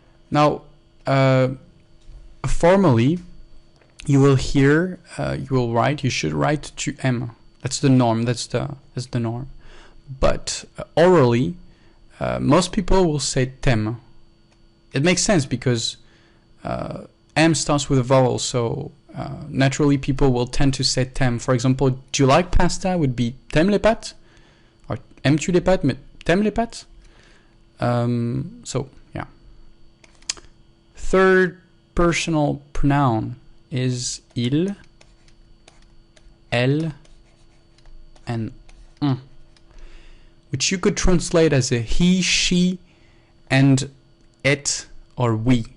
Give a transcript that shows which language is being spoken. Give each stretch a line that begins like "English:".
English: Now, formally, you should write
French: tu aimes.
English: That's the norm. That's the norm. But orally, most people will say
French: t'aime.
English: It makes sense because M starts with a vowel, so naturally people will tend to say
French: t'aime.
English: For example, do you like pasta would be
French: t'aimes les pâtes?
English: Or
French: aimes-tu les pâtes? Mais t'aimes les pâtes?
English: So, yeah. Third personal pronoun is il, elle, and on, which you could translate as a he, she, and it, or we.